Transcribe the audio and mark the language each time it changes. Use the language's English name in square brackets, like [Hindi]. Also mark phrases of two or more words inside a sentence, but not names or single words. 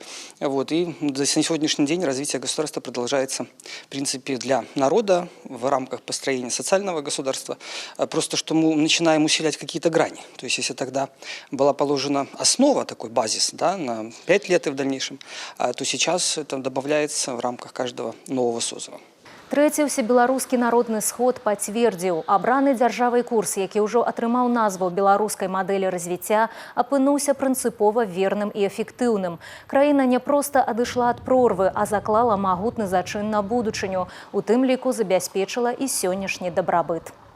[Russian] И на сегодняшний день развитие государства продолжается, в принципе, для народа в рамках построения социального государства. Просто что мы начинаем усилять какие-то грани. То есть если тогда была положена основа, такой базис, да, на 5 лет и в дальнейшем, то сейчас это добавляется в рамках каждого нового созыва. [Belarusian] Трэці ўсебеларускі народны сход пацвердзіў, абраны дзяржавай курс, які ўжо атрымаў назву беларускай мадэлі развіцця, апынуўся прынцыпова верным і эфектыўным. Краіна не проста адышла ад прорвы, а заклала магутны зачын на будучыню, у тым ліку забяспечыла і сённяшні дабрабыт.